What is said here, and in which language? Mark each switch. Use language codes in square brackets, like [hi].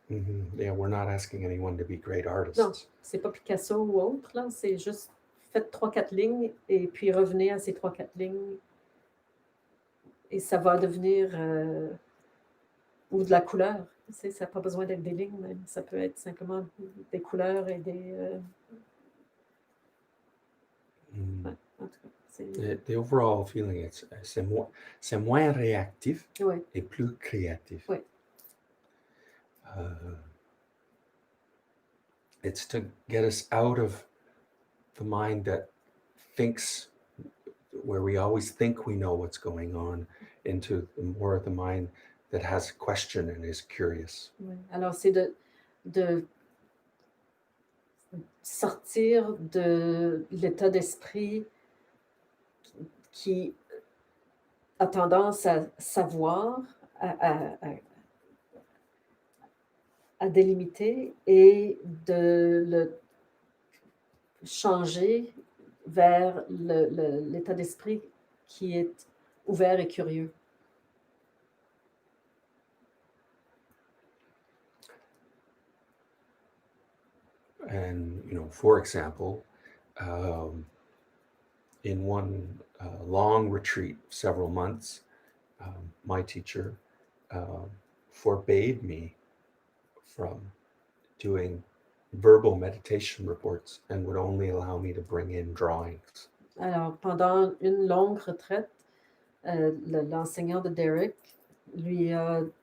[en] Yeah, we're not asking anyone to be great [fr] Non, [en] artists. [fr] c'est pas Picasso ou autre, là, c'est juste faites 3-4 lignes et puis revenez à ces 3-4 lignes et ça va devenir ou de la couleur. Tu sais, ça n'a pas besoin d'être des lignes, même. Ça peut être simplement des couleurs et des. Ouais, en tout cas, [en] The overall feeling, [fr] c'est moins réactif ouais, et plus créatif. Ouais. [en] It's to get us out of the mind that thinks, where we always think we know what's going on, into more of the mind that has a question and is curious. [fr] ouais. Alors, c'est de sortir de l'état d'esprit qui a tendance à savoir, à délimiter et de le changer vers l'état d'esprit qui est ouvert et curieux. [en] And, for example, in one long retreat, several months, my teacher forbade me from doing verbal meditation reports and would only allow me to bring in drawings. [fr] Alors, pendant une longue retraite, l'enseignant de Derek lui a